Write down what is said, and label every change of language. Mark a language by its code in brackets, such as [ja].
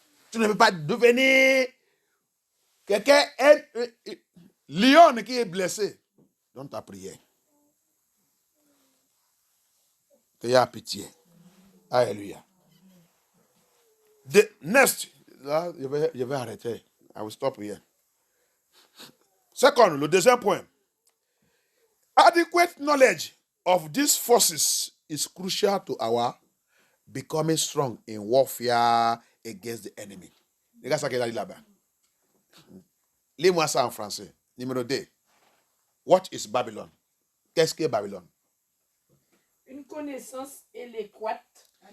[fr] Tu ne veux pas devenir quelqu'un, lion qui est blessé dans ta prière. Tu as pitié. Alléluia. [en] Next, [fr] là, je vais arrêter. [en] I will stop here. [fr] Second, le deuxième point. [en] Adequate knowledge of these forces is crucial to our becoming strong in warfare against the enemy. [fr] Regarde ça qu'il a dit là-bas. Lis-moi ça en français. Numéro 2. [en] What is Babylon? [fr] Qu'est-ce que Babylone? Une connaissance adéquate.